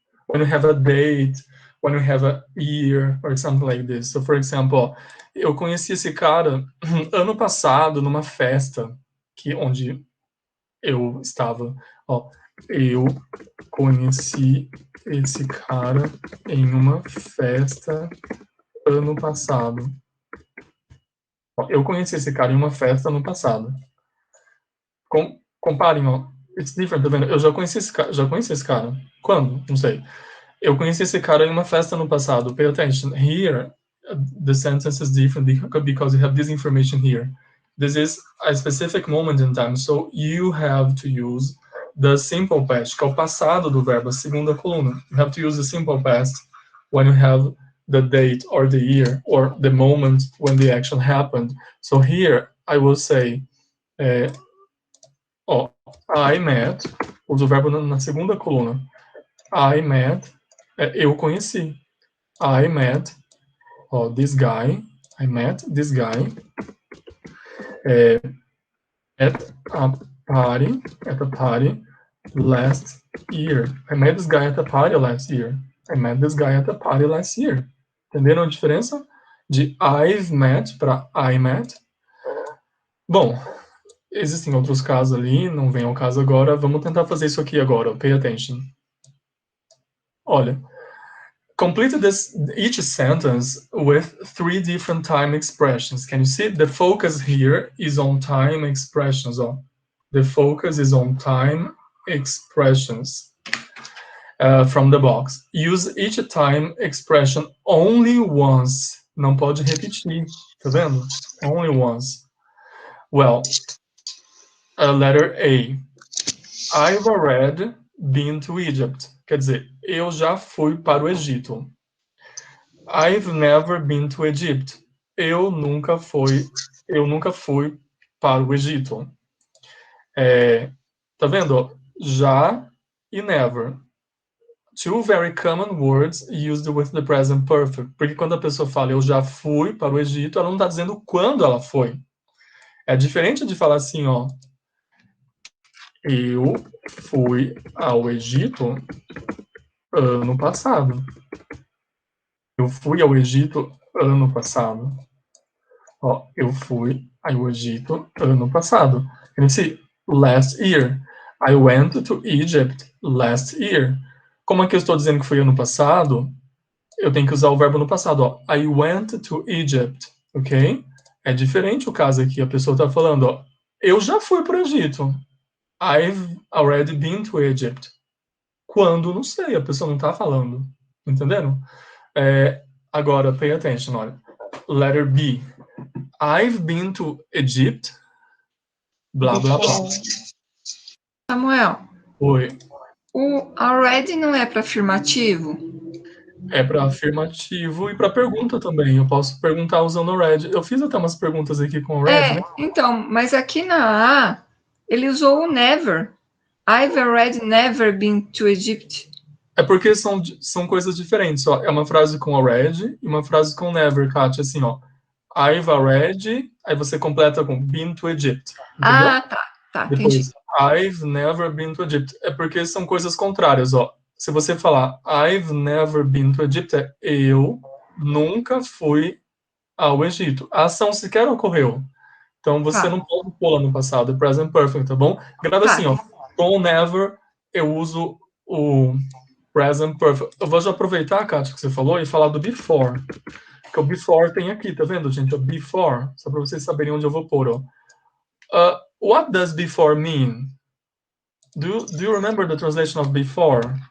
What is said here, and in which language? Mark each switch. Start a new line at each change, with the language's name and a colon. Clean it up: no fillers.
English: When you have a date, when you have a year, or something like this. So, for example,
Portuguese: eu conheci esse cara ano passado numa festa onde eu estava. Ó, eu conheci esse cara em uma festa ano passado. Ó, eu conheci esse cara em uma festa ano passado. Comparem, ó.
English: It's different,
Portuguese: tá vendo? Eu já conheci esse cara. Quando? Não sei. Eu conheci esse cara em uma festa no passado.
English: Pay attention. Here, the sentence is different because you have this information here. This is a specific moment in time, so you have to use the simple past,
Portuguese: que é o passado do verbo, a segunda coluna.
English: You have to use the simple past when you have the date or the year or the moment when the action happened. So here, I will say, I met,
Portuguese: uso o verbo na segunda coluna.
English: I met,
Portuguese: eu conheci.
English: I met, this guy. I met this guy at a party last year. I met this guy at a party last year. I met this guy at a party last year. Entenderam a diferença de I've met para I met? Bom, existem outros casos ali, não vem ao caso agora. Vamos tentar fazer isso aqui agora. Pay attention. Olha. Complete each sentence with 3 different time expressions. Can you see? The focus here is on time expressions. Oh. The focus is on time expressions. From the box. Use each time expression only once.
Portuguese: Não pode repetir. Tá vendo?
English: Only once. Well, letter A. I've already been to Egypt.
Portuguese: Quer dizer, eu já fui para o Egito.
English: I've never been to Egypt.
Portuguese: Eu nunca fui para o Egito. Tá vendo? Já e never.
English: Two very common words used with the present perfect.
Portuguese: Porque quando a pessoa fala eu já fui para o Egito, ela não está dizendo quando ela foi. É diferente de falar assim, ó. Eu fui ao Egito ano passado. Eu fui ao Egito ano passado. Ó, eu fui ao Egito ano passado.
English: Can you see? Last year. I went to Egypt last year.
Portuguese: Como é que eu estou dizendo que foi ano passado? Eu tenho que usar o verbo no passado. Ó.
English: I went to Egypt.
Portuguese: Ok? É diferente o caso aqui. A pessoa está falando, ó. Eu já fui para o Egito.
English: I've already been to Egypt.
Portuguese: Quando? Não sei. A pessoa não está falando. Entenderam? Agora,
English: pay attention,
Portuguese: olha. Letter B.
English: I've been to Egypt. Blá, blá, blá. Samuel,
Portuguese: Oi. o already não é para afirmativo? É para afirmativo e para pergunta também. Eu posso perguntar usando already. Eu fiz até umas perguntas aqui com already, né? Então, mas aqui na A, ele usou o never.
English: I've already never been to Egypt.
Portuguese: É porque são coisas diferentes. Ó. É uma frase com already e uma frase com never, Kátia. Assim, ó.
English: I've already,
Portuguese: aí você completa com been to Egypt. Entendeu? Ah, tá, Depois, entendi.
English: I've never been to Egypt.
Portuguese: É porque são coisas contrárias, ó. Se você falar
English: I've never been to Egypt,
Portuguese: é eu nunca fui ao Egito. A ação sequer ocorreu. Então você não pode pôr no passado, é present perfect, tá bom? Grava assim, ó. Com never, eu uso o present perfect. Eu vou já aproveitar, Kátia, que você falou, e falar do before. Porque o before tem aqui, tá vendo, gente? O before, só para vocês saberem onde eu vou pôr, ó.
English: What does before mean? Do you remember the translation of before?